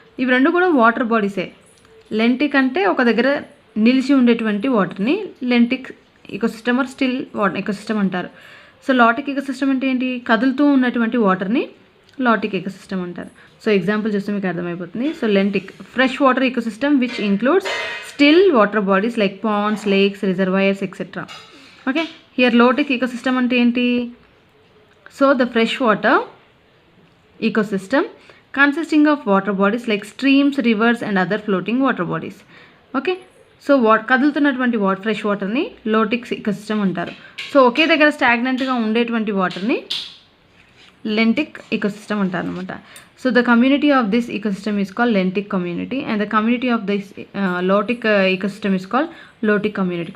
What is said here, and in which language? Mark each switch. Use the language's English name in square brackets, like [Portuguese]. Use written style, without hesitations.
[Telugu] ఇవి రెండు కూడా వాటర్ బాడీసే. లెంటిక్ అంటే ఒక దగ్గర నిలిచి ఉండేటువంటి వాటర్ని lentic ecosystem are still water ecosystem అంటారు. సో లాటిక్ ఎకోసిస్టమ్ అంటే ఏంటి, కదులుతూ ఉన్నటువంటి వాటర్ని లాటిక్ ఎకోసిస్టమ్ అంటారు. సో ఎగ్జాంపుల్ చూస్తే మీకు అర్థమైపోతుంది. [English] So lentic, fresh water ecosystem which includes still water bodies like ponds, lakes, reservoirs etcetera. Okay, here lotic ecosystem [Telugu] అంటే ఏంటి, [English] So the fresh water ecosystem consisting of water bodies like streams, rivers and other floating water bodies. [Telugu] Okay, so కదులుతున్నటువంటి fresh వాటర్ని lotic ecosystem అంటారు. So ఒకే దగ్గర స్టాగ్నెంట్గా ఉండేటువంటి వాటర్ని lentic ecosystem అంటారు అనమాట. [English] So the community of this ecosystem is called lentic community and the community of this lotic ecosystem is called lotic community.